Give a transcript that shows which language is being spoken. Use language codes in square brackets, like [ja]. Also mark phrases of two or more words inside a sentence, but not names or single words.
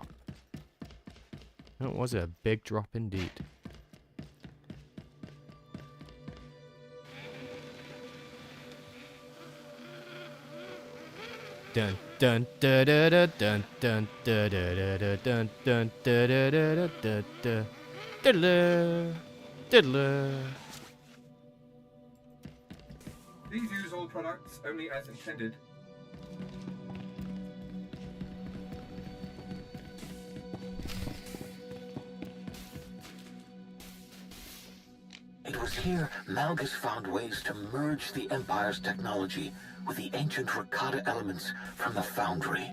[en] That was a big drop indeed. Dun dun da da da dun dun da da da da dun dun da da da da da da diddler. Please use all products only as intended. It was here Malgus found ways to merge the Empire's technology with the ancient Rakata elements from the Foundry.